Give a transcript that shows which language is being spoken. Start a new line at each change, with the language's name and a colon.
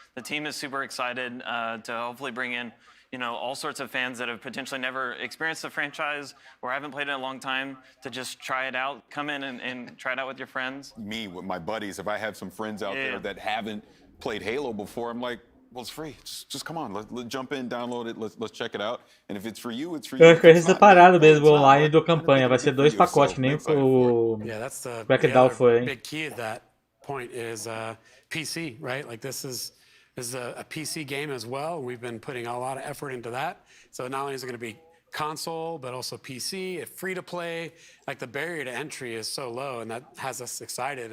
English: The team is super excited to hopefully bring in, all sorts of fans that have potentially never experienced the franchise or haven't played it in a long time to just try it out. Come in and try it out with your friends. Me, with my buddies, if I have some friends out there that haven't played Halo before, I'm like, well, it's free. Just come on. Let's jump in, download it. Let's check it out. And if it's for you, it's for you.
Portuguese: Eu acho que vai ser separado mesmo online do campanha. Vai ser 2 pacotes, que nem o Crackdown foi.
English: Big key of that point is PC, right? Like this is a PC game as well. We've been putting a lot of effort into that. So not only is it going to be console, but also PC, free to play. Like the barrier to entry is so low, and that has us excited.